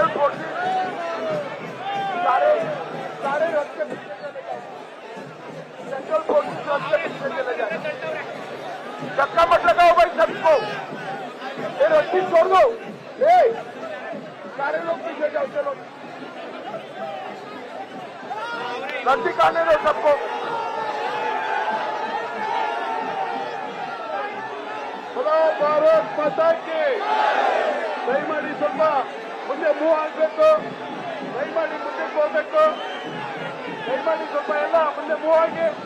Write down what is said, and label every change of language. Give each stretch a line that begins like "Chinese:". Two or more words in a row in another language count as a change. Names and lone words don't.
Hindi: फोर्सेस सारे रास्ते पीछे चले जाए, सेंट्रल फोर्सेस रास्ते पीछे चले जाए. धक्का मत लगाओ भाई सबको, ये रस्सी छोड़ दो. सारे लोग पीछे जाओ, चलो रस्सी खाने दो सबको. भारत माता की.
Kannada: ದಯಮಾಡಿ ಸ್ವಲ್ಪ ಮುಂದೆ ಮೂವ್ ಆಗಬೇಕು, ದಯಮಾಡಿ ಮುಂದಕ್ಕೆ ಹೋಗ್ಬೇಕು, ದಯಮಾಡಿ ಸ್ವಲ್ಪ ಎಲ್ಲ ಮುಂದೆ ಮೂವ್ ಆಗಿ.